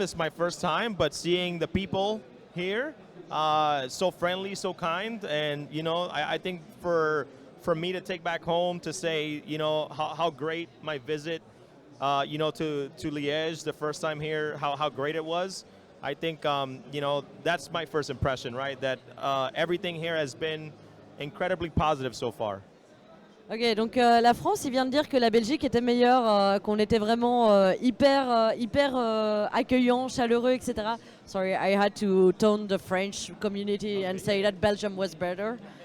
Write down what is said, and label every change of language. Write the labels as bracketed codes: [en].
[en] It's my first time, but seeing the people here, so friendly, so kind, and I think for me to take back home to say how great my visit to Liège the first time here, how great it was. I think that's my first impression, right? That everything here has been incredibly positive so far. [fr] Ok, donc la France, il vient de dire que la Belgique était meilleure, qu'on était vraiment hyper accueillant, chaleureux, etc. [en] Sorry, I had to tone the French community and say that Belgium was better.